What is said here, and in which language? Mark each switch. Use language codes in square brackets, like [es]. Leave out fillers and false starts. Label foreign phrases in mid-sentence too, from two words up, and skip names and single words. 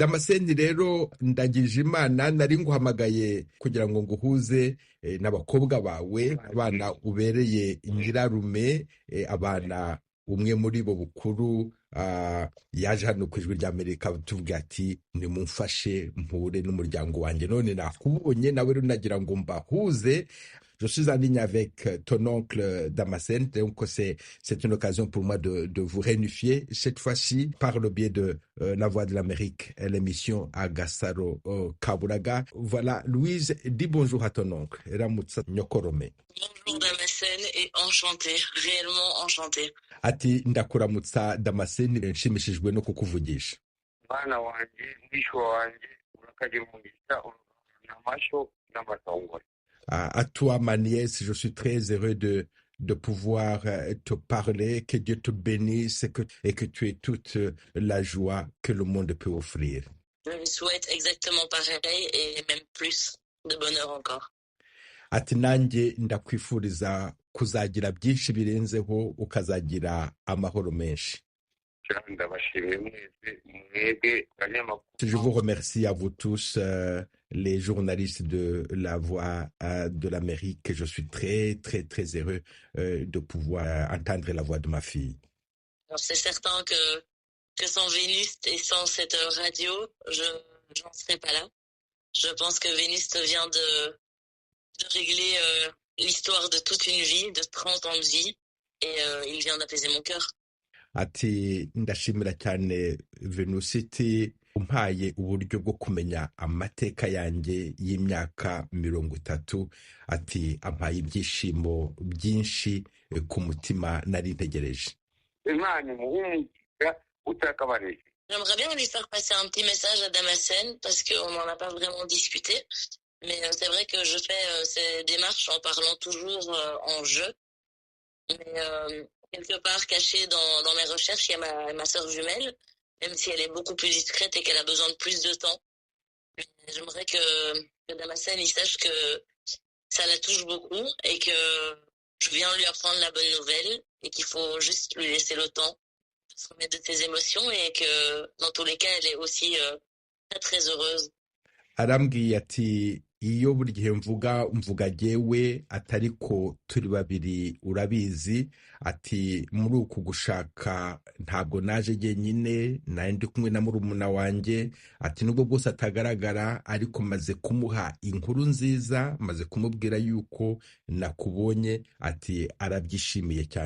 [rw] Damascene rero Ndagijimana nari nguhamagaye kugira ngo nguhuze n'abakobwa bawe, abana ubereye nyirarume. Abana umwe muri bo Bukuru yaje hano ku Ijwi ry'Amerika tuvuga ati nimumfashe mpure n'umuryango wanjye, none nakubonye nawe rero nagira ngo mbahuze. [fr] Je suis en ligne avec ton oncle Damascene, donc c'est une occasion pour moi de vous réunifier, cette fois-ci par le biais de La Voix de l'Amérique, l'émission Agasaro Kaburaga. Voilà, Louise, dis bonjour à ton oncle. [rw] Ramutsa Nyokorome. [fr] Bonjour Damascene et enchanté, réellement enchanté. [rw] Ati ndakuramutsa Damascene, nshimishijwe no kukuvugisha. Mwana wanje, mwishwa wanje, urakagira umugisha, n'amasho n'amatongore. [fr] À toi, ma nièce, je suis très heureux de pouvoir te parler, que Dieu te bénisse et que tu aies toute la joie que le monde peut offrir. Je vous souhaite exactement pareil et même plus de bonheur encore. [rw] Ati nanjye ndakwifuriza kuzagira byinshi birenzeho ukazagira amahoro menshi. [fr] Je vous remercie à vous tous, les journalistes de La Voix de l'Amérique. Je suis très, très, très heureux de pouvoir entendre la voix de ma fille. Alors, c'est certain que sans Vénus et sans cette radio, je n'en serais pas là. Je pense que Vénus vient de régler l'histoire de toute une vie, de 30 ans de vie, et il vient d'apaiser mon cœur. [rw] Ati ndashimira cyane Venusiti umpaye uburyo bwo kumenya amateka yanjye y'imyaka 30. Ati ampaye ibyishimo byinshi ku mutima nari ntegereje. [fr] J'aimerais bien lui faire passer un petit message à Damascene parce qu'on n'en a pas vraiment discuté. Mais c'est vrai que je fais ces démarches en parlant toujours en jeu. Mais quelque part cachée dans mes recherches, il y a ma sœur jumelle, même si elle est beaucoup plus discrète et qu'elle a besoin de plus de temps. J'aimerais que Damascene il sache que ça la touche beaucoup et que je viens lui apprendre la bonne nouvelle et qu'il faut juste lui laisser le temps de se remettre de ses émotions et que dans tous les cas, elle est aussi très très heureuse. [rw] arambwiye ati iyo buri gihe mvuga jyewe atari ko turi babiri urabizi, ati muri uku gushaka ntabwo naje jyenyine, nari ndi kumwe na murumuna wanjye, ati nubwo bwose atagaragara ariko maze kumuha inkuru nziza, maze kumubwira yuko nakubonye, ati arabyishimiye cyane.